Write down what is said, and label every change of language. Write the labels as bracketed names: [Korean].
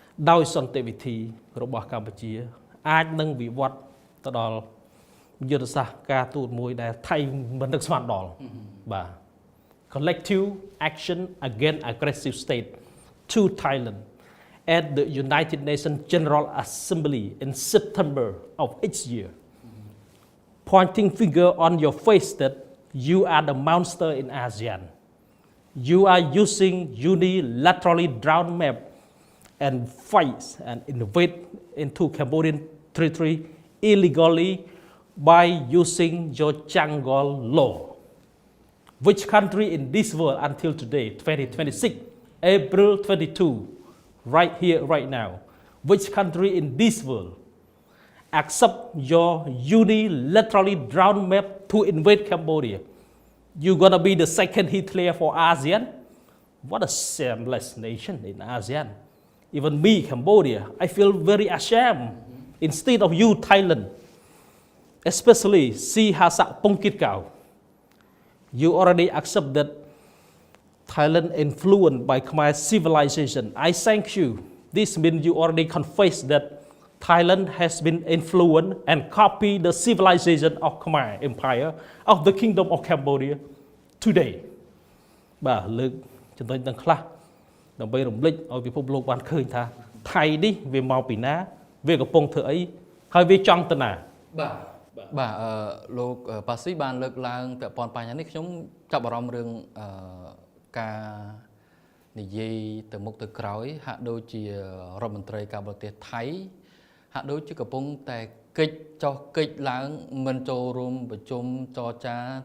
[English] ដោយសន្តិវិធីរបស់កម្ពុជាអាចនឹងវិវត្តទៅដល់យុទ្ធសាស្ត្រការទូតមួយដែលថៃមិននឹកស្មានដល់បាទ collective action against aggressive state to Thailand at the United Nations General Assembly in September of each year pointing finger on your face that you are the monster in ASEAN. You are using unilaterally drawn map and fights and invade into Cambodian territory illegally by using your jungle law. Which country in this world until today, 2026, April 22, right here, right now, which country in this world accept your unilaterally drawn map to invade Cambodia? You're gonna be the second Hitler for ASEAN? What a shameless nation in ASEAN. Even me, Cambodia, I feel very ashamed. Instead of you, Thailand, especially Sihasak Pongkitkau, you already accept that Thailand influenced by Khmer civilization. I thank you. This means you already confess that Thailand has been influenced and copied the civilization of Khmer Empire of the Kingdom of Cambodia today. [Khmer] បាទលើកចំណុចទាំងខ្លះដើម្បីរំលឹកឲ្យពិភពលោកបានឃើញថាថៃនេះវាមកពីណាវាកំពុងធ្វើអីហើយវាចង់ទៅណាបាទ លោកប៉ាស៊ីបានលើកឡើងពាក់ព័ន្ធបញ្ហានេះខ្ញុំចាប់អារម្មណ៍រឿងការនិយាយទៅមុខទៅក្រោយហាក់ដូចជារដ្ឋមន្ត្រីការបរទេសថៃហាក់ដូចជាកំពុងតែកិច្ចឡើងមិនចូលរួមប្រជុំចរចា